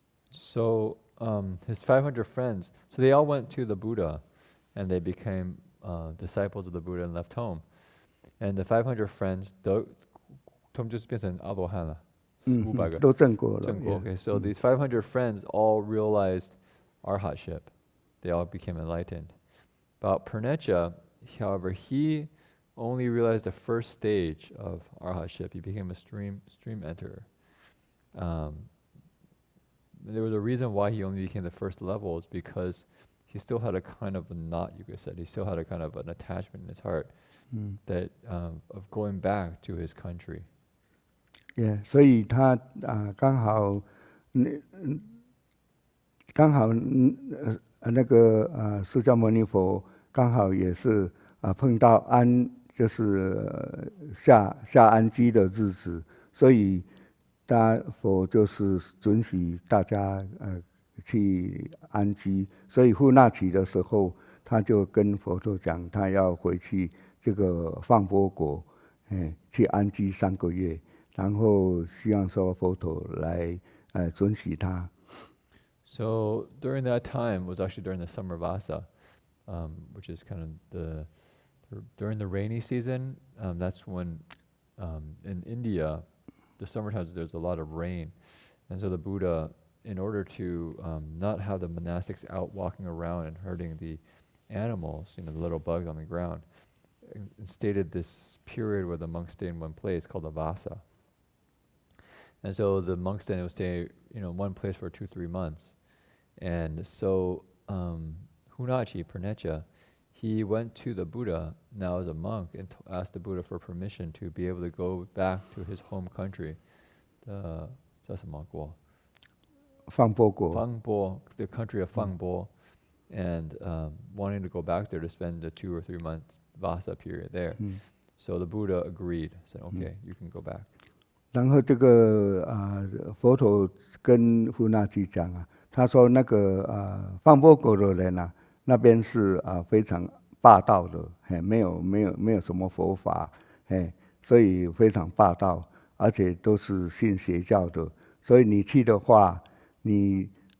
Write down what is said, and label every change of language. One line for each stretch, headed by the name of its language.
English: So his 500 friends, so they all went to the Buddha, and they became disciples of the Buddha and left home. And the 500 friends,
Chinese: 他们就是变成阿罗汉了，500个都证果了。
English: Okay, so these 500 friends all realized arhatship. They all became enlightened. But Pernecha, however, he only realized the first stage of arhatship. He became a stream enterer. There was a reason why he only became the first level is because he still had a kind of a knot, you could say. He still had a kind of an attachment in his heart that of going back to his country.
Chinese: Yeah, 所以他刚好那个释迦牟尼佛刚好也是碰到就是下安基的日子，所以佛就是准许大家去安基，所以护那期的时候，他就跟佛陀讲，他要回去这个放波国，去安基3个月，然后希望说佛陀来准许他。
English: So during that time was actually during the summer vasa, which is kind of during the rainy season. That's when in India, the summer times there's a lot of rain, and so the Buddha, in order to not have the monastics out walking around and hurting the animals, the little bugs on the ground, instated this period where the monks stay in one place called the vasa. And so the monks then would stay, in one place for 2-3 months. And so Hunachi, Pernecha, he went to the Buddha now as a monk and asked the Buddha for permission to be able to go back to his home country, the Fangbo, the country of Fangbo, and wanting to go back there to spend the 2 or 3 months vasa period there. So the Buddha agreed, said, okay, you can go back.
Chinese: 然后这个佛陀跟护那基讲啊，他说那个放波国的人啊，那边是非常霸道的，没有什么佛法，所以非常霸道，而且都是信邪教的，所以你去的话，你